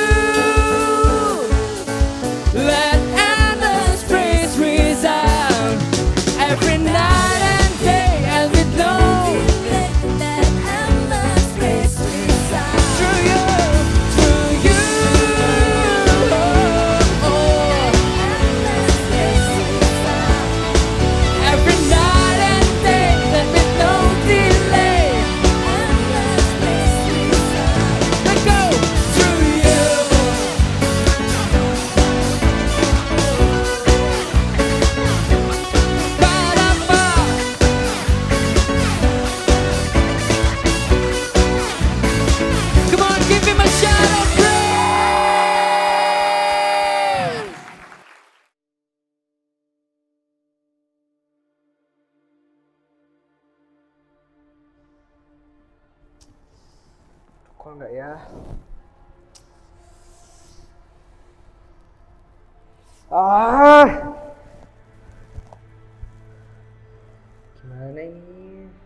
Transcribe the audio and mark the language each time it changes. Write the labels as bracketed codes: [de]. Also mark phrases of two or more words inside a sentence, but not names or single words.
[en] Let endless praise resound every night and day, and with no let endless praise resound through you, through you. Endless praise resound every night and day, and with no delay. Endless praise resound. Let go through you. Ba-da-ba. Come on, give him a shout of praise. [id] Kok enggak ya? Gimana ini?